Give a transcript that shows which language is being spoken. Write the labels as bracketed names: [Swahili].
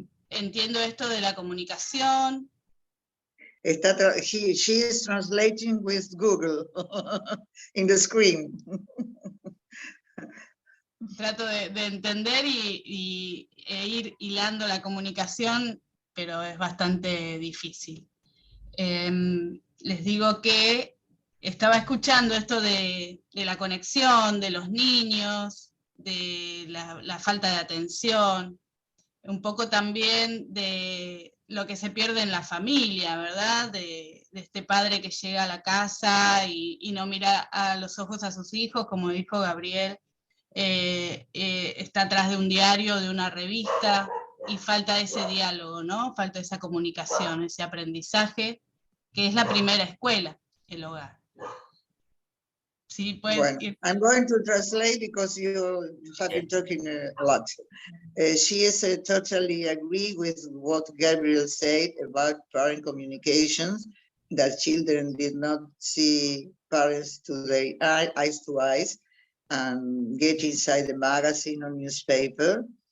[Spanish] Entiendo esto de la comunicación. [English] She is translating with Google in the screen. [Spanish] Trato de entender e ir hilando la comunicación, pero es bastante difícil. Les digo que estaba escuchando esto de la conexión, de los niños, de la falta de atención, un poco también de lo que se pierde en la familia, ¿verdad? De este padre que llega a la casa y no mira a los ojos a sus hijos, como dijo Gabriel, está atrás de un diario, de una revista, y falta ese diálogo, ¿no? Falta esa comunicación, ese aprendizaje, que es la primera escuela, el hogar. Sí, [English] well, I'm going to translate because you have been talking a lot. She is totally agree with what Gabriel said about parent communications, that children did not see parents to their eyes to eyes and get inside the magazine or newspaper.